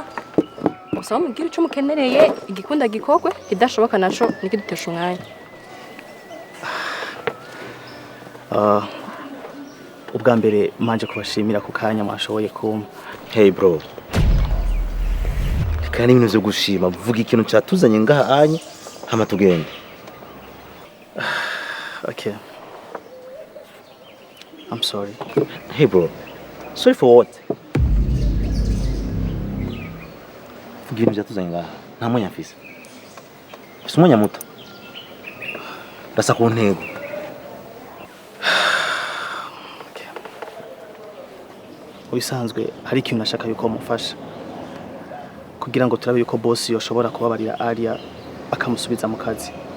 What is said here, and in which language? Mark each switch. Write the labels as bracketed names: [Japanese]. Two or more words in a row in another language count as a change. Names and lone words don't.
[Rundi] Usaba mubwira ico mukenereye igikunda gikogwe idashoboka naco nikidutesha umwanya. Ubwa mbere manje kubashimira ku kanya mwashoboye kumpa. [English] Hey bro. [Rundi] Kandi ibintu byo gushima vuga ikintu cyatuzanye ngaha anye hama tugende. [English] Okay. I'm sorry. Hey bro. Sorry for what? [Rundi] Vuga ibintu byatuzanye ngaha. Nta mwanya mfise. Ufise umwanya muto. Basa ku ntego. Ubisanzwe hari ikintu nashaka yuko mufasha kugira ngo turabe yuko boss yoshobora kubabarira Aria akamusubiza mu kazi.